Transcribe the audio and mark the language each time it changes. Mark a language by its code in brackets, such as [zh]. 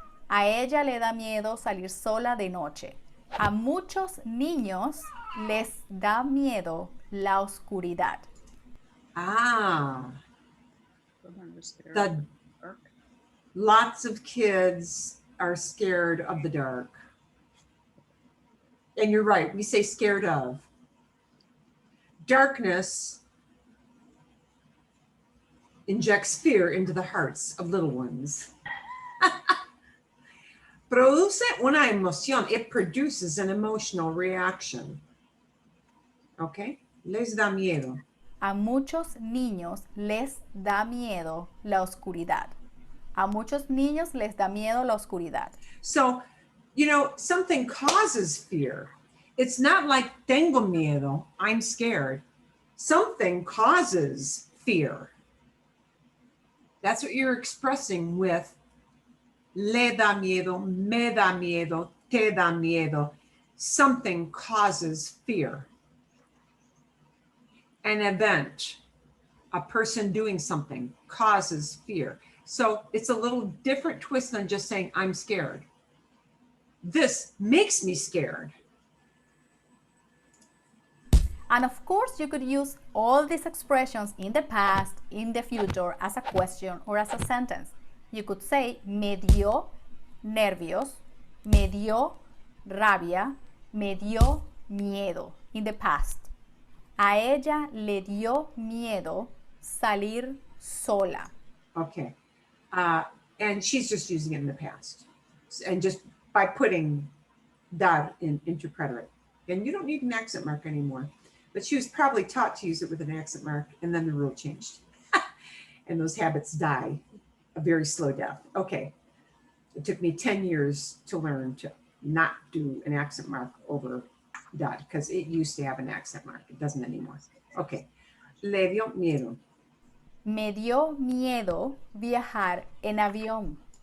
[es] A ella le da miedo salir sola de noche. A muchos niños les da miedo la oscuridad. Ah, [en] Children are scared the of the dark. lots of kids are scared of the dark. And you're right, we say scared of. Darkness injects fear into the hearts of little ones. [es] Produce una emoción. [en] It produces an emotional reaction. Okay? Les da miedo. [es] A muchos niños les da miedo la oscuridad. A muchos niños les da miedo la oscuridad. [en] So, you know, something causes fear. It's not like tengo miedo, I'm scared. Something causes fear. That's what you're expressing with [es] le da miedo, me da miedo, te da miedo. [en] Something causes fear. An event, a person doing something causes fear. So it's a little different twist than just saying, I'm scared. This makes me scared. And of course, you could use all these expressions in the past, in the future, as a question or as a sentence. You could say, [es] me dio nervios, me dio rabia, me dio miedo [en] in the past. [es] A ella le dio miedo salir sola. [en] Okay. And she's just using it in the past. And just by putting dar into preterite. And you don't need an accent mark anymore. But she was probably taught to use it with an accent mark, and then the rule changed. And those habits die a very slow death. Okay. It took me 10 years to learn to not do an accent mark over dar, because it used to have an accent mark. It doesn't anymore. Okay. Le dio miedo. [es] Me dio miedo viajar en avión.